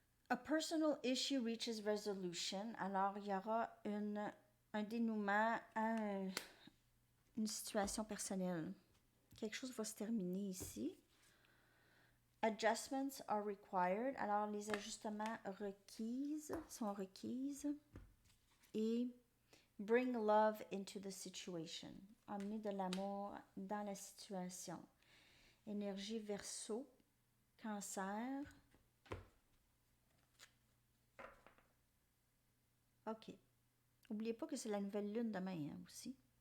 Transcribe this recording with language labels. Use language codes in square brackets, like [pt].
[en] A personal issue reaches resolution. [fr] Alors, il y aura un dénouement à une situation personnelle. Quelque chose va se terminer ici. [en] Adjustments are required. [fr] Alors, les ajustements sont requises. [en] Et bring love into the situation. [fr] Amener de l'amour dans la situation. Énergie Verseau, Cancer. OK. N'oubliez pas que c'est la nouvelle lune demain hein, aussi.